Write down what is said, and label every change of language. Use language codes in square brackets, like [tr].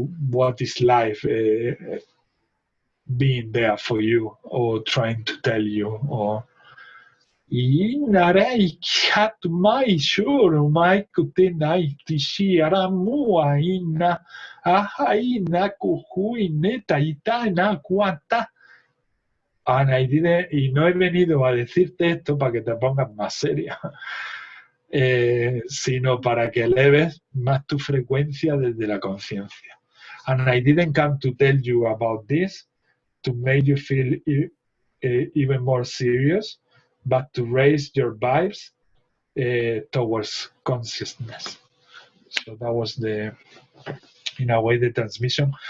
[en] what is life being there for you or trying to tell you, or Inarei kat mai shuru mai kutenai tishiara mua ina ahaina kuhuine taitaina cuanta. And I didn't, [es] y no he venido a decirte esto para que te pongas más seria, sino para que eleves más tu frecuencia desde la conciencia. [en] And I didn't come to tell you about this to make you feel even more serious, but to raise your vibes towards consciousness. So that was in a way, the transmission.